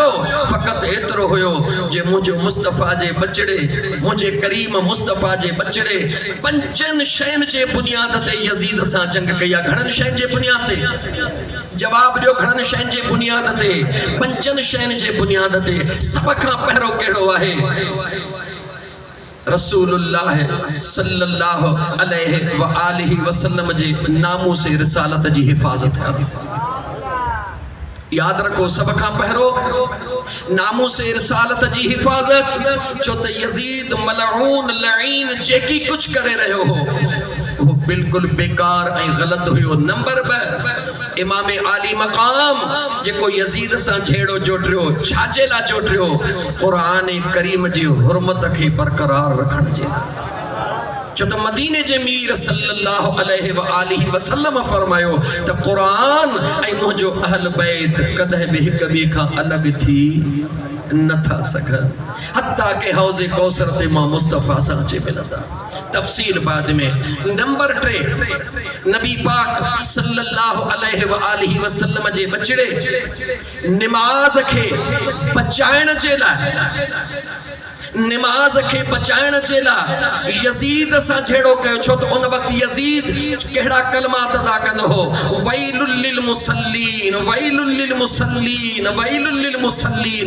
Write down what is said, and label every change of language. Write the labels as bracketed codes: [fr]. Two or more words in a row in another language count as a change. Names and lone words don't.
[sd] फ़क़त एतिरो हुयो जे मुंहिंजो मुस्तफ़ा जे बचड़े, मुंहिंजे करीम मुस्तफ़ा जे बचड़े पंजनि शयुनि जे बुनियाद ते यज़ीद सां जंग कई आहे। घणनि शयुनि जे बुनियाद ते? जवाब ॾियो। घणनि शयुनि जे बुनियाद ते? पंजनि शयुनि जे बुनियाद ते। सभ खां पहिरियों कहिड़ो आहे? रसूलुल्लाह [ar] صلى الله عليه وآله وسلم [sd] जे नामूस रिसालत जी हिफ़ाज़त करी। याद रखो, सब खां पहिरियों नामूस रिसालत जी हिफ़ाज़त। छो त यज़ीद मलऊन लईन जेकी कुछ करे रहियो हो वो बिल्कुल बेकार ऐं ग़लत हुयो। नंबर 2 इमाम आली मक़ाम जेको यज़ीद सां झेड़ो जोटिरियो, छाजे लाइ जोटिरियो? क़ुरान करीम जी हुरमत खे बरक़रार रखण जे लाइ। छो त मदीने जे मीर [ar] صلى الله عليه وآله وسلم [sd] फरमायो त क़ुरान ऐं मुंहिंजो अहल बैत कॾहिं बि हिक ॿिए खां अलॻि थी नथा सघनि, हत्ता के हौज़े कौसर ते मां मुस्तफ़ा सां अचे मिलंदा। तफ़सील बाद में। नंबर 3 नबी पाक [ar] صلى الله عليه وآله وسلم [sd] जे बचड़े नमाज खे बचाइण जे लाइ, नमाज के बचाइण जे लाइ यज़ीद सां झेड़ो कयो। छो त उन वक़्तु यज़ीद कहिड़ा कलमात अदा कंदो हो? [ar] ويل للمصلين، ويل للمصلين، ويل للمصلين.